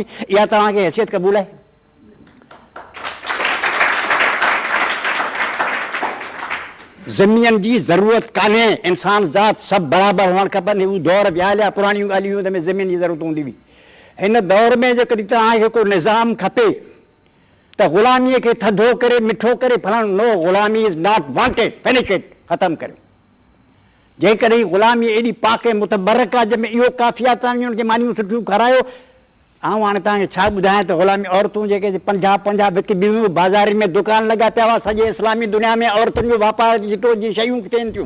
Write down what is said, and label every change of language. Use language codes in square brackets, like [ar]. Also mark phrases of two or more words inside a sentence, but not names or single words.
[sd] इहा तव्हांखे हैसियत क़बूल आहे? ज़मीन जी ज़रूरत कान्हे, इंसान ज़ात सभु बराबरि हुअणु खपनि। उहे दौर विया हलिया, पुराणियूं ॻाल्हियूं, हुन में ज़मीन जी ज़रूरत हूंदी हुई। हिन दौर में जेकॾहिं तव्हांखे को निज़ाम खपे त ग़ुलामीअ खे थधो करे मिठो करे फलाणो, नो, ग़ुलामी [en] is not wanted, finish it, [sd] ख़तमु करियो। जेकॾहिं ग़ुलामी एॾी पाक ऐं मुतबरक आहे, जंहिंमें इहो काफ़ी आहे, तव्हां हुनखे मानियूं सुठियूं खारायो। ऐं हाणे तव्हांखे छा ॿुधायां त ग़ुलामी औरतूं जेके 50 विकी ॿियूं बाज़ार में दुकान लॻा पिया हुआ, सॼे इस्लामी दुनिया में औरतुनि जो वापार जितो जी शयूं थियनि थियूं।